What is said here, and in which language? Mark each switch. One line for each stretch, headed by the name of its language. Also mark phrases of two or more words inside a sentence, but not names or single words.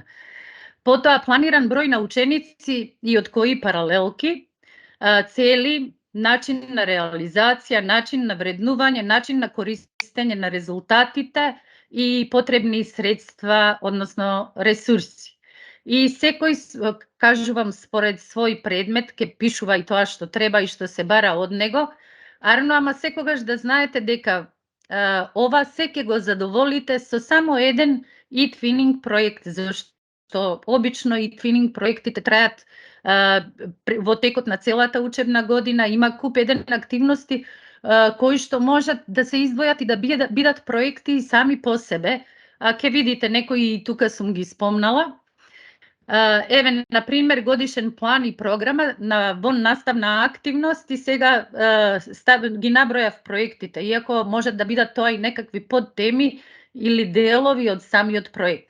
Macedonian: Потоа планиран број на ученици и од кои паралелки, цели, начин на реализација, начин на вреднување, начин на користење на резултатите и потребни средства, односно ресурси. И секој, кажувам, според свој предмет, ќе пишува и тоа што треба и што се бара од него, ама секогаш да знаете дека ова се ќе го задоволите со само еден e-twinning проект, зашто обично e-twinning проектите трајат во текот на целата учебна година, има куп еден активности кои што можат да се издвојат и да бидат проекти сами по себе. Ќе видите, некои тука сум ги спомнала. Еве, на пример, годишен план и програма во наставна активност и сега ги набројав проектите, иако можат да бидат тоа и некакви подтеми или делови од самиот проект.